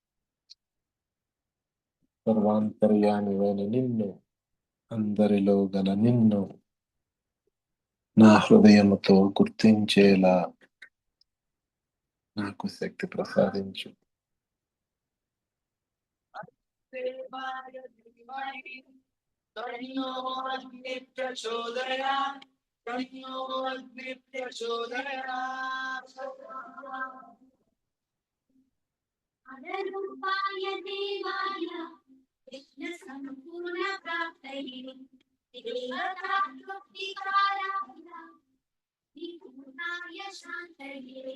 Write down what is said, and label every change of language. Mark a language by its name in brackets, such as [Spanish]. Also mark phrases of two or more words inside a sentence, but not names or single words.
[Telugu] సర్వాంతర్యామివైన నిన్ను, అందరిలో గల నిన్ను నా హృదయముతో గుర్తించేలా నాకు శక్తి ప్రసాదించు. [Sanskrit] देवाय धीमहि तन्नो अग्निः प्रचोदयात् तन्नो अग्निः प्रचोदयात् अनरूपाय देवाय विघ्नसम्पूर्णप्राप्तये देवतात्वविकाराय विघ्नाय शान्तये